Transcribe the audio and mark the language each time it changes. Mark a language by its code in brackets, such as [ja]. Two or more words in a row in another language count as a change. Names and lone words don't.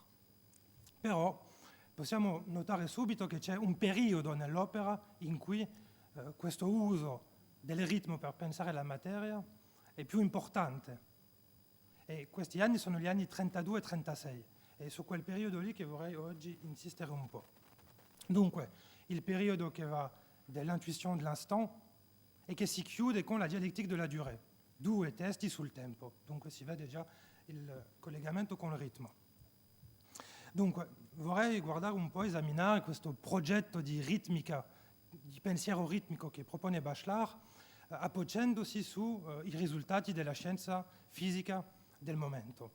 [it] Però possiamo notare subito che c'è un periodo nell'opera in cui questo uso del ritmo per pensare la materia è più importante. E questi anni sono gli anni 32 e 36. È su quel periodo lì che vorrei oggi insistere un po'. Dunque, il periodo che va dell'intuition de l'instant e che si chiude con la dialettica della durée. Due testi sul tempo. Dunque si vede già il collegamento con il ritmo. Dunque, vorrei guardare un po', esaminare questo progetto di ritmica, di pensiero ritmico che propone Bachelard, appoggiandosi sui risultati della scienza fisica del momento.